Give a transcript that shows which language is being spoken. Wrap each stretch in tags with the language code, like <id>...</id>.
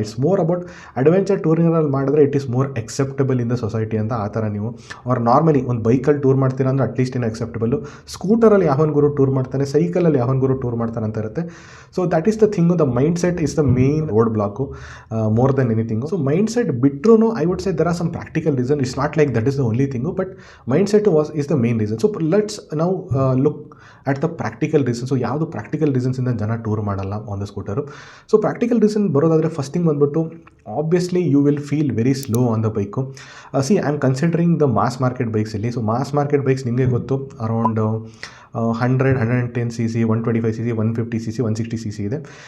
<en>It's more about adventure ಟೂರಿಂಗಲ್ಲಿ ಮಾಡಿದ್ರೆ it is more acceptable in the society ಅಂತ.</en> <kn>ಆ ಥರ ನೀವು ಅವ್ರು ನಾರ್ಮಲಿ ಒಂದು ಬೈಕಲ್ಲಿ ಟೂರ್ ಮಾಡ್ತೀರಾ ಅಂದರೆ ಅಟ್ಲೀಸ್ಟ್ ಏನೋ ಎಕ್ಸೆಪ್ಟಬಲ್ಲು. ಸ್ಕೂಟರಲ್ಲಿ ಯಾವನ್ ಗುರು ಟೂರ್ ಮಾಡ್ತಾನೆ, ಸೈಕಲಲ್ಲಿ ಯಾವನ್ ಗುರು ಟೂರ್ ಮಾಡ್ತಾನೆ ಅಂತ ಇರುತ್ತೆ.</kn> <en>So that is the thing. The mindset is the main roadblock more than anything. So mindset ಬಿಟ್ಟರೂ I would say there are some practical reason. It's not like that is the only thing, but mindset is the main reason. So let's now look at the practical reasons. So</en> <kn>ಯಾವುದು practical ರೀಸನ್ಸಿಂದ ಜನ tour ಮಾಡಲ್ಲ</kn> <en>On the scooter. So practical reason ಬರೋದಾದರೆ first thing ಬಂದ್ಬಿಟ್ಟು obviously you will feel very slow on the bike. See, I am considering the mass market bikes ಇಲ್ಲಿ. So mass market bikes</en> <kn>ನಿಮಗೆ ಗೊತ್ತು,</kn> <en>Around 110 cc, 125 cc, 150 cc, 160 cc ಇದೆ.</en>